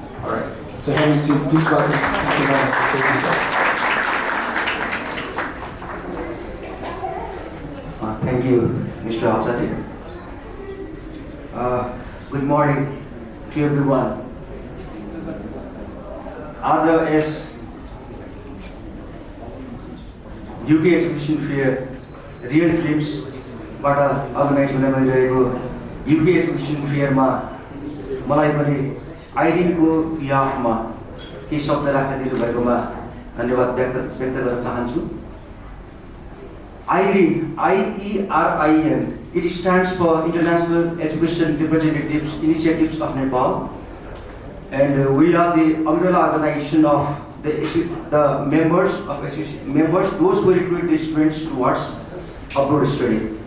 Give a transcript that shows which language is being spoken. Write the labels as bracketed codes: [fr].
[en] All right. So Hemant, please welcome. Thank you very much. Thank you, Mr. Alsati. Good morning to everyone. As UK Education Fair, [ne] Real Dreams organized UK Education Fair मलाई पनि आइरिनको बिहाफमा केही शब्द राख्न दिनुभएकोमा धन्यवाद व्यक्त गर्न चाहन्छु। [en] IRIN, I-E-R-I-N, it stands for International Education Representatives Initiatives of Nepal, and we are the umbrella organization of the members, those who recruit the students towards abroad study.